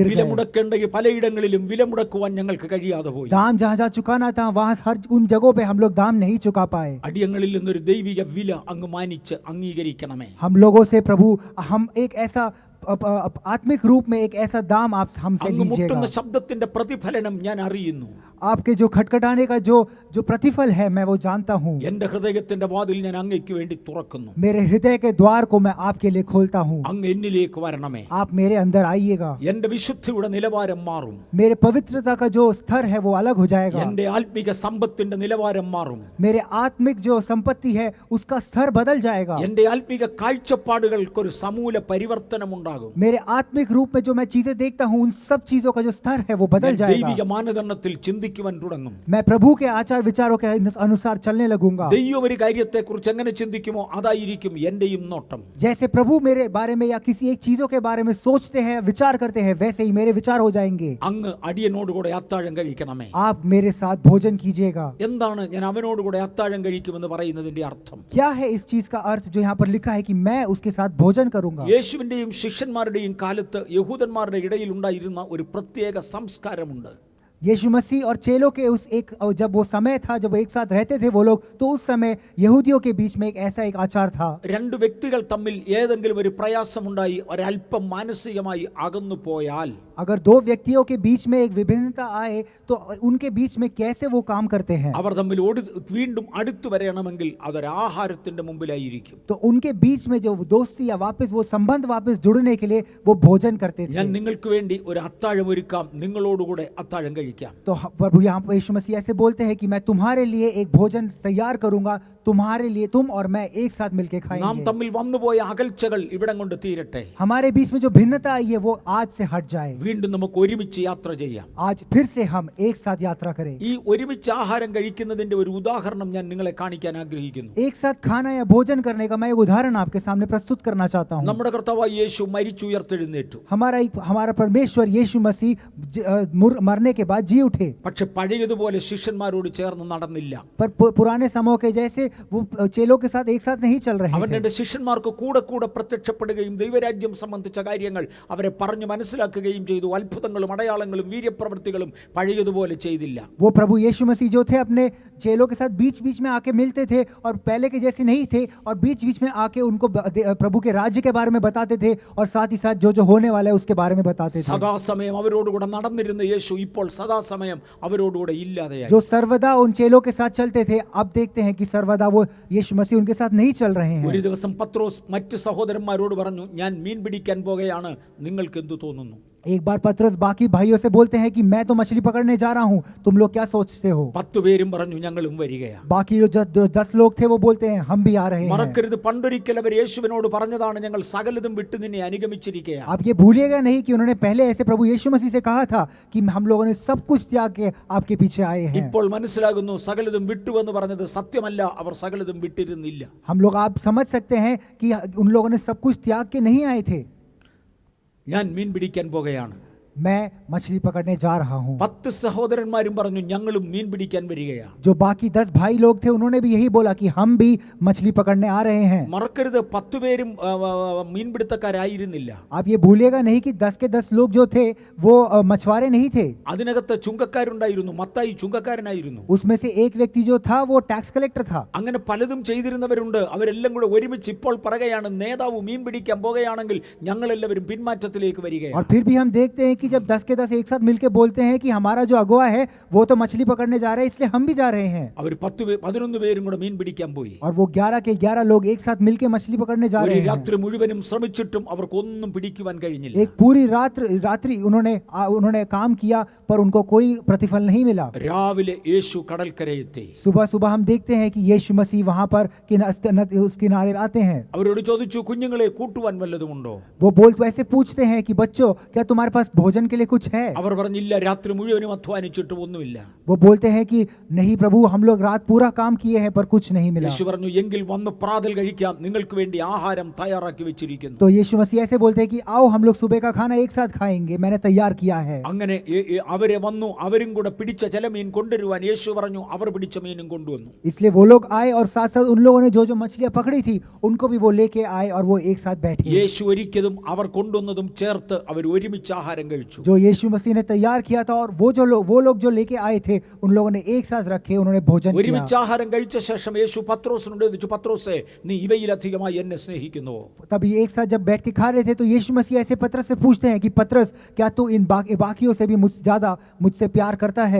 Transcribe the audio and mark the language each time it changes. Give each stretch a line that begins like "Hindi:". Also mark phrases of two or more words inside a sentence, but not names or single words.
Malayalam: വില
Hindi: गए।
Malayalam: മുടക്കേണ്ട പലയിടങ്ങളിലും വില മുടക്കുവാൻ ഞങ്ങൾക്ക് കഴിയാതെ പോയി.
Hindi: दाम जहाँ चुकाना था वहाँ हर उन जगहों पे हम लोग दाम नहीं चुका पाए।
Malayalam: അടിയങ്ങളിൽ നിന്നൊരു ദൈവിക വില അങ്ങ് മാനിച്ച് അംഗീകരിക്കണമേ.
Hindi: हम लोगों से प्रभु हम एक ऐसा आत्मिक रूप में एक ऐसा दाम आप हमसे
Malayalam: അങ്ങ്
Hindi: लीजिएगा।
Malayalam: മുട്ടുന്ന ശബ്ദത്തിന്റെ പ്രതിഫലനം ഞാൻ അറിയുന്നു.
Hindi: आपके जो खटखटाने का जो प्रतिफल है मैं वो जानता हूँ।
Malayalam: എന്റെ ഹൃദയത്തിന്റെ വാതിൽ ഞാൻ അങ്ങയ്ക്ക് വേണ്ടി തുറക്കുന്നു.
Hindi: मेरे हृदय के द्वार को मैं आपके लिए खोलता हूँ।
Malayalam: അങ്ങ് എന്നിലേക്ക് വരണമേ.
Hindi: आप मेरे अंदर आइएगा।
Malayalam: എന്റെ വിശുദ്ധിയുടെ നിലവാരം മാറും.
Hindi: मेरे पवित्रता का जो स्तर है वो अलग हो जाएगा।
Malayalam: എന്റെ ആത്മിക സമ്പത്തിന്റെ നിലവാരം മാറും.
Hindi: मेरे आत्मिक जो संपत्ति है उसका स्तर बदल जाएगा।
Malayalam: എന്റെ ആത്മിക കാഴ്ചപ്പാടുകൾക്ക് ഒരു സമൂല പരിവർത്തനം ഉണ്ടാകും.
Hindi: मेरे आत्मिक रूप में जो मैं चीजें देखता हूँ उन सब चीजों का जो स्तर है वो बदल जाएगा।
Malayalam: ദൈവിക മാനദണ്ഡത്തിൽ ചിന്തിക്കും. ചിന്തിക്കുവാൻ തുടങ്ങും.
Hindi: मैं प्रभु के आचार विचारों के अनुसार चलने लगूंगा.
Malayalam: ദൈവം ഒരു കാര്യത്തെക്കുറിച്ച് എങ്ങനെ ചിന്തിക്കുമോ അതായിരിക്കും എന്റെയും നോട്ടം.
Hindi: जैसे प्रभु मेरे बारे में या किसी एक चीजों के बारे में सोचते हैं, विचार करते हैं, वैसे ही मेरे विचार हो जाएंगे.
Malayalam: അങ്ങ് അടിയനോട് കൂടെ അത്താഴം കഴിക്കണമേ.
Hindi: आप मेरे साथ भोजन कीजिएगा.
Malayalam: എന്താണ് ഞാൻ അവനോട് കൂടെ അത്താഴം കഴിക്കുമെന്ന് പറയുന്നതിന്റെ അർത്ഥം?
Hindi: क्या है इस चीज का अर्थ जो यहाँ पर लिखा है कि मैं उसके साथ भोजन करूंगा?
Malayalam: യേശുവിന്റെയും ശിഷ്യന്മാരുടെയും കാലത്ത് യഹൂദന്മാരുടെ ഇടയിൽ ഉണ്ടായിരുന്ന ഒരു പ്രത്യേക സംസ്കാരമുണ്ട്.
Hindi: यीशु मसीह और चेलों के उस एक जब वो समय था जब एक साथ रहते थे वो लोग, तो उस समय यहूदियों के बीच में एक ऐसा एक आचार था.
Malayalam: രണ്ട് വ്യക്തികൾ തമ്മിൽ ഏതെങ്കിലും ഒരു പ്രയാസമുണ്ടായി ഒരല്പം മാനസികമായി അകന്നു പോയാൽ,
Hindi: अगर दो व्यक्तियों के बीच में एक विभिन्नता आए तो उनके बीच में कैसे वो काम करते हैं?
Malayalam: അവർ തമ്മിൽ വീണ്ടും അടുത്തു വരണമെങ്കിൽ അതൊരു ആഹാരത്തിന്റെ മുമ്പിലായിരിക്കും.
Hindi: तो उनके बीच में जो दोस्ती या वापस वो संबंध वापस जुड़ने के लिए वो भोजन करते थे.
Malayalam: ഞാൻ നിങ്ങൾക്ക് വേണ്ടി ഒരു അത്താഴം ഒരുക്കാം, നിങ്ങളോടുകൂടെ അത്താഴം കഴിക്കാം.
Hindi: तो प्रभु यहाँ पर यीशु मसीह ऐसे बोलते हैं कि मैं तुम्हारे लिए एक भोजन तैयार करूंगा, तुम्हारे लिए तुम और मैं एक साथ मिलकर
Malayalam: നാം
Hindi: खाएंगे.
Malayalam: തമ്മിൽ വന്നുപോയ അകൽച്ചകൾ ഇവിടം കൊണ്ട് തീരട്ടെ.
Hindi: हमारे बीच में जो भिन्नता आई है वो आज से हट जाए.
Malayalam: വീണ്ടും നമുക്ക് ഒരുമിച്ച് യാത്ര ചെയ്യാം.
Hindi: आज फिर से हम एक साथ यात्रा करें.
Malayalam: ഈ ഒരുമിച്ച് ആഹാരം കഴിക്കുന്നതിന്റെ ഒരു ഉദാഹരണം ഞാൻ നിങ്ങളെ കാണിക്കാൻ ആഗ്രഹിക്കുന്നു.
Hindi: एक साथ खाना या भोजन करने का मैं एक उदाहरण आपके सामने प्रस्तुत करना चाहता हूँ.
Malayalam: നമ്മുടെ കർത്താവായ യേശു മരിച്ചുയർത്തെഴുന്നേറ്റു.
Hindi: हमारा परमेश्वर यीशु मसीह मरने के बाद जी उठे.
Malayalam: പക്ഷെ പഴയതുപോലെ ശിഷ്യന്മാരോട് ചേർന്ന് നടന്നില്ല.
Hindi: पर पुराने समय के जैसे वो चेलों के साथ एक साथ नहीं चल रहे
Malayalam: അവൻ
Hindi: थे.
Malayalam: തന്റെ ശിഷ്യന്മാർക്ക് കൂടെ കൂടെ പ്രത്യക്ഷപ്പെടുകയും ദൈവരാജ്യം സംബന്ധിച്ച കാര്യങ്ങൾ അവരെ പറഞ്ഞു മനസ്സിലാക്കുകയും ചെയ്തു. അത്ഭുതങ്ങളും അടയാളങ്ങളും വീര്യപ്രവൃത്തികളും പഴയതുപോലെ ചെയ്തില്ല.
Hindi: वो प्रभु यीशु मसीह जो थे अपने चेलों के साथ बीच बीच में आके मिलते थे और पहले के जैसे नहीं थे, और बीच बीच में आके उनको प्रभु के राज्य के बारे में बताते थे और साथ ही साथ जो जो होने वाला है उसके बारे में बताते थे.
Malayalam: സദാസമയം അവരോടുകൂടെ നടന്നിരുന്ന യേശു ഇപ്പോൾ സദാസമയം അവരോടുകൂടെ ഇല്ലാതെയായി.
Hindi: जो सर्वदा उन चेलों के साथ चलते थे, अब देखते हैं कि सर्वदा वो यीशु मसीह उनके साथ नहीं चल रहे हैं.
Malayalam: ഒരു ദിവസം പത്രോസ് മറ്റു സഹോദരന്മാരോട് പറഞ്ഞു, ഞാൻ മീൻ പിടിക്കാൻ പോകുകയാണ്, നിങ്ങൾക്ക് എന്തു തോന്നുന്നു?
Hindi: एक बार पतरस बाकी भाइयों से बोलते हैं कि मैं तो मछली पकड़ने जा रहा हूँ, तुम लोग क्या सोचते हो?
Malayalam: 10 പേരും പറഞ്ഞു, ഞങ്ങളും വരികയാണ്.
Hindi: बाकी जो 10 लोग थे वो बोलते हैं हम भी आ रहे हैं.
Malayalam: മറക്കരുത്, പണ്ടൊരിക്കൽ അവർ യേശുവിനോട് പറഞ്ഞതാണ്, ഞങ്ങൾ സകലതും വിട്ട് നിന്നെ അനുഗമിച്ചിരിക്കുകയാണ്.
Hindi: आप ये भूलिएगा नहीं कि उन्होंने पहले ऐसे प्रभु यीशु मसीह से कहा था कि हम लोगों ने सब कुछ त्याग के आपके पीछे आए हैं.
Malayalam: ഇപ്പോൾ മനസ്സിലാകുന്നു, സകലതും വിട്ടുവെന്ന് പറഞ്ഞത് സത്യമല്ല, അവർ സകലതും വിട്ടിരുന്നില്ല.
Hindi: हम लोग आप समझ सकते हैं कि उन लोगों ने सब कुछ त्याग के नहीं आए थे.
Malayalam: ഞാൻ മീൻ പിടിക്കാൻ പോകുകയാണ്.
Hindi: मैं मछली पकड़ने जा रहा हूँ.
Malayalam: 10 സഹോദരന്മാരും പറഞ്ഞു, ഞങ്ങളും മീൻ പിടിക്കാൻ വരികയാണ്.
Hindi: जो बाकी 10 भाई लोग थे उन्होंने भी यही बोला कि हम भी मछली पकड़ने आ रहे हैं.
Malayalam: മറക്കരുത്, 10 പേരും മീൻപിടുത്തക്കാരായിരുന്നില്ല.
Hindi: आप ये भूलिएगा नहीं कि 10 के 10 लोग जो थे वो मछुआरे नहीं थे.
Malayalam: അതിനകത്ത് ചുങ്കക്കാരുണ്ടായിരുന്നു. മത്തായി ചുങ്കക്കാരനായിരുന്നു.
Hindi: उसमें से एक व्यक्ति जो था वो
English: tax collector
Hindi: था.
Malayalam: അങ്ങനെ പലതും ചെയ്തിരുന്നവരുണ്ട്. അവരെല്ലാം കൂടെ ഒരുമിച്ച് ഇപ്പോൾ പറയുകയാണ്, നേതാവ് മീൻ പിടിക്കാൻ പോകുകയാണെങ്കിൽ ഞങ്ങളെല്ലാവരും പിന്മാറ്റത്തിലേക്ക് വരികയാണ്.
Hindi: और फिर भी हम देखते हैं कि जब 10 के 10 एक साथ मिलके बोलते हैं कि हमारा जो अगुवा है वो तो मछली पकड़ने जा रहे हैं, इसलिए हम भी जा रहे हैं.
Malayalam: അവർ 11 പേരും കൂടെ മീൻ പിടിക്കാൻ പോയി.
Hindi: और वो 11 के 11 लोग एक साथ मिलके मछली पकड़ने जा
Malayalam: ഒരു
Hindi: रहे हैं.
Malayalam: രാത്രി മുഴുവനും ശ്രമിച്ചിട്ടും അവർക്കൊന്നും പിടിക്കുവാൻ കഴിഞ്ഞില്ല.
Hindi: एक पूरी रात्रि उन्होंने काम किया पर उनको कोई प्रतिफल नहीं मिला.
Malayalam: രാവിലെ യേശു കടൽക്കരയെത്തി.
Hindi: सुबह सुबह हम देखते हैं कि यीशु मसीह वहां पर उस किनारे आते हैं.
Malayalam: അവരോട് ചോദിച്ചു, കുഞ്ഞുങ്ങളെ കൂട്ടുവാൻ വല്ലതുമുണ്ടോ?
Hindi: वो ऐसे पूछते हैं कि बच्चों क्या तुम्हारे पास भोजन के लिए कुछ है?
Malayalam: അവർ പറഞ്ഞില്ല, രാത്രി മുഴുവനും അധ്വാനിച്ചിട്ട് ഒന്നുമില്ല.
Hindi: वो बोलते हैं कि नहीं प्रभु, हम लोग रात पूरा काम किए हैं पर कुछ नहीं मिला.
Malayalam: യേശു പറഞ്ഞു, എങ്കിൽ വന്ന് പ്രാതൽ കഴിക്കാം, നിങ്ങൾക്ക് വേണ്ടി ആഹാരം തയ്യാറാക്കി വെച്ചിരിക്കുന്നു.
Hindi: तो यीशु मसीह ऐसे बोलते हैं कि आओ हम लोग सुबह का खाना एक साथ खाएंगे, मैंने तैयार किया है.
Malayalam: അങ്ങനെ അവരെ വന്നു, അവരും കൂടെ പിടിച്ച ചില മീൻ കൊണ്ടുവരുവാൻ യേശു പറഞ്ഞു. അവർ പിടിച്ച മീനും കൊണ്ടുവന്നു.
Hindi: इसलिए वो लोग आए और साथ साथ उन लोगों ने जो जो मछलियां पकड़ी थी उनको भी वो लेके आए और वो एक साथ बैठे.
Malayalam: യേശു ഒരിക്കലും അവർ കൊണ്ടുവന്നതും ചേർത്ത് അവർ ഒരുമിച്ച് ആഹാരം കഴിച്ചു.
Hindi: जो यीशु मसीह ने तैयार किया था और वो लोग जो लेके आए थे उन लोगों ने एक साथ रखे, उन्होंने भोजन
Malayalam: ഒരുമിച്ച്
Hindi: किया.
Malayalam: ആഹാരം കഴിച്ച ശേഷം യേശു പത്രോസിനോട് ചോദിച്ചു, പത്രോസേ, നീ ഇവയിലധികമായി എന്നെ സ്നേഹിക്കുന്നുവോ?
Hindi: तभी एक साथ जब बैठ के खा रहे थे तो यीशु मसीह ऐसे पतरस से पूछते हैं कि पतरस, क्या तू इन बाकियों से भी ज्यादा मुझसे प्यार करता है?